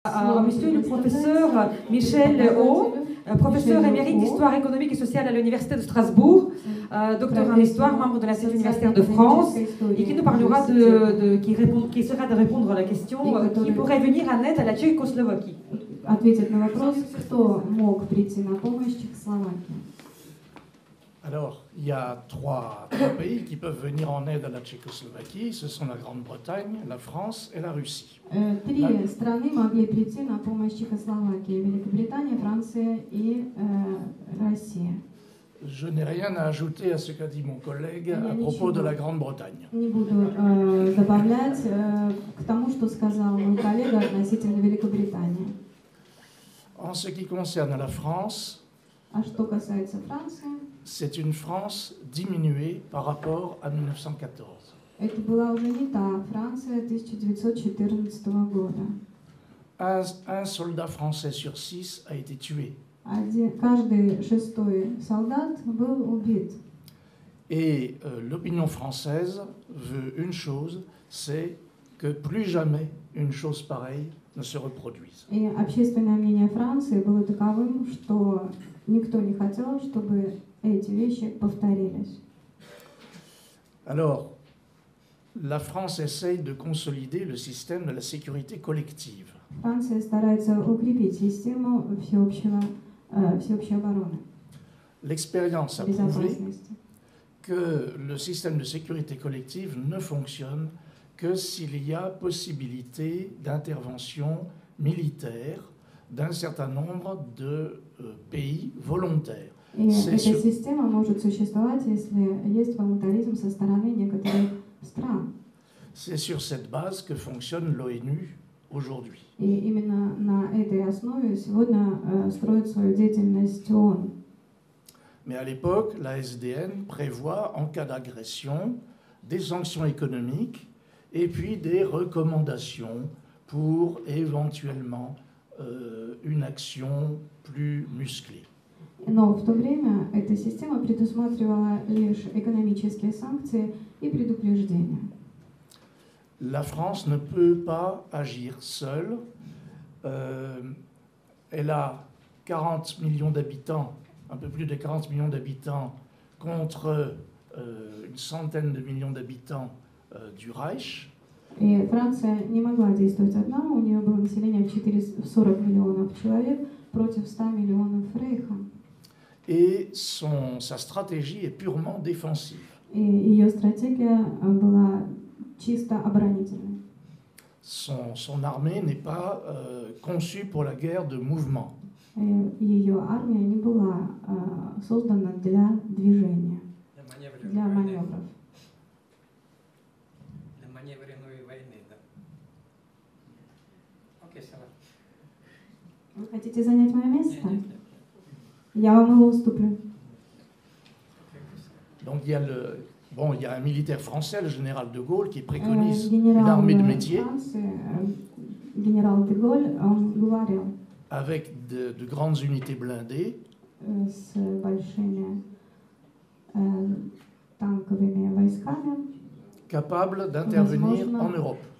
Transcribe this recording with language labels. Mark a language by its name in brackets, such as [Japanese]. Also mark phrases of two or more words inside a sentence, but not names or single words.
[French] à monsieur le professeur Michel Haut, professeur émérite d'histoire économique et sociale à l'Université de Strasbourg, docteur en histoire, membre de l'Institut universitaire de France, et qui nous parlera qui sera de répondre à la question qui pourrait venir en aide à la Tchécoslovaquie. Alors, il y a trois pays qui peuvent venir en aide à la Tchécoslovaquie. Ce sont la Grande-Bretagne, la France et la Russie. [Russian] Три страны могли прийти на помощь Чехословакии: Великобритания, Франция и Россия. [French] Je n'ai rien à ajouter à ce qu'a dit mon collègue à propos de la Grande-Bretagne. [Russian] Не буду добавлять к тому, что сказал мой коллега относительно Великобритании. [French] En ce qui concerne la France, [Russian] А что касается Франции, [French] c'est une France diminuée par rapport à 1914. [Russian] это была уже не та Франция 1914 года. [French] Un soldat français sur 6 a été tué. [Russian] Каждый шестой солдат был убит. [French] Et l'opinion française veut une chose, c'est que plus jamais une chose pareille ne se reproduise. [Russian] И общественное мнение Франции было таковым, что никто не хотел, чтобы эти вещи повторились. [French] Alors, la France essaye de consolider le système de la sécurité collective. [Russian] Франция старается укрепить систему всеобщей обороны. [French] L'expérience a prouvé que le système de sécurité collective ne fonctionne que s'il y a possibilité d'intervention militaire d'un certain nombre de pays volontaires. [Russian] И эта система может существовать, если есть волонтаризм со стороны некоторых стран. [French] C'est sur cette base que fonctionne l'ONU aujourd'hui. [Russian] И именно на этой основе сегодня строит свою деятельность ООН. [French] Mais à l'époque, la SDN prévoit, en cas d'agression, des sanctions économiques et puis des recommandations pour éventuellement une action plus musclée. [Russian] Но в то время эта система предусматривала лишь экономические санкции и предупреждения. [French] La France ne peut pas agir seule. Elle a 40 millions d'habitants, un peu plus de 40 millions d'habitants, contre une centaine de millions d'habitants du Reich. [Russian] И Франция не могла действовать одна, у нее было население 40 миллионов человек против 100 миллионов Рейха. [French] Et sa stratégie est purement défensive. [Russian] И ее стратегия была чисто оборонительной. [French] Son armée n'est pas conçue pour la guerre de mouvement. [Russian] Ее армия не была создана для движения, для маневров. Для маневренной войны, да. Окей, Сава. Вы хотите занять мое место? Я вам его уступлю. [French] Donc il y a un militaire français, le général de Gaulle, qui préconise une armée de métier avec de grandes unités blindées capables d'intervenir en Europe.